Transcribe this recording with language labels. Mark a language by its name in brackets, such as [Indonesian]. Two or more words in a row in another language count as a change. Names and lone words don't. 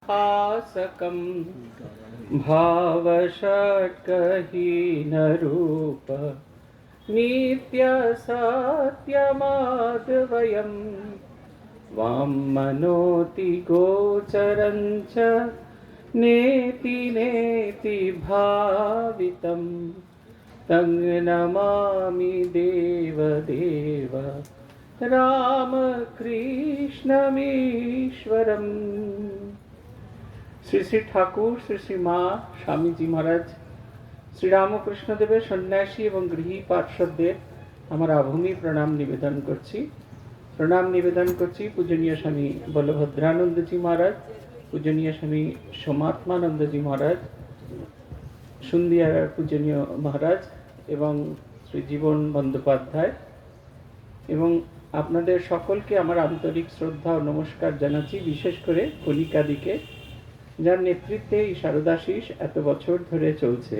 [Sanskrit] हासकं भावषट्कहीनरूप नित्यसत्यमाद्वयं वाङ्मनोति गोचरं च नेति नेति भावितं तं नमामि देवदेव रामकृष्णमीश्वरम्। [Bangla] শ্রী শ্রী ঠাকুর, শ্রী শ্রী মা স্বামীজি মহারাজ, শ্রীরামকৃষ্ণদেবের সন্ন্যাসী এবং গৃহী পার্শ্বদের আমার আভূমি প্রণাম নিবেদন করছি। প্রণাম নিবেদন করছি পূজনীয় স্বামী বলভদ্রানন্দজি মহারাজ, পূজনীয় স্বামী সোমাত্মানন্দজি মহারাজ, সন্ধিয়ার পূজনীয় মহারাজ এবং শ্রী জীবন বন্দ্যোপাধ্যায়, এবং আপনাদের সকলকে আমার আন্তরিক শ্রদ্ধা ও নমস্কার জানাচ্ছি, বিশেষ করে কলিকাদিকে, যার নেতৃত্বে এই শারদাশিস এত বছর ধরে চলছে।